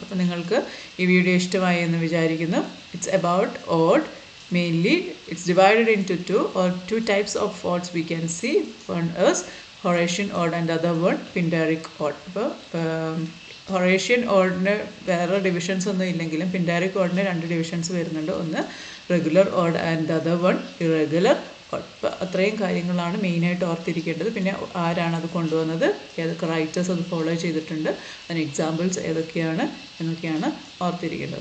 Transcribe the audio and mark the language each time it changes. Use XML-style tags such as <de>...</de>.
<ml>അപ്പോൾ നിങ്ങൾക്ക് ഈ വീഡിയോ ഇഷ്ടമായി എന്ന് വിചാരിക്കുന്നു.</ml> <en>It's about odd. Mainly it's divided into two types of odds we can see. One is Horatian odd and the other one Pindaric odd.</en> <ml>അപ്പോൾ Horatian oddന് വേറെ divisions ഒന്നും ഇല്ലെങ്കിലും Pindaric oddന് 2 ഡിവിഷൻസ് വരുന്നുണ്ട്.</ml> <en>ഒന്ന് regular odd and the other one irregular odd.</en> <ml>അപ്പോൾ അത്രയും കാര്യങ്ങളാണ് മെയിനായിട്ട് ഓർത്തിരിക്കേണ്ടത്. പിന്നെ ആരാണ് അത് കൊണ്ടുവന്നത്, ഏതൊക്കെ റൈറ്റേഴ്സ് അത് ഫോളോ ചെയ്തിട്ടുണ്ട്, അതിന് എക്സാമ്പിൾസ് ഏതൊക്കെയാണ് എന്നൊക്കെയാണ് ഓർത്തിരിക്കേണ്ടത്.</ml>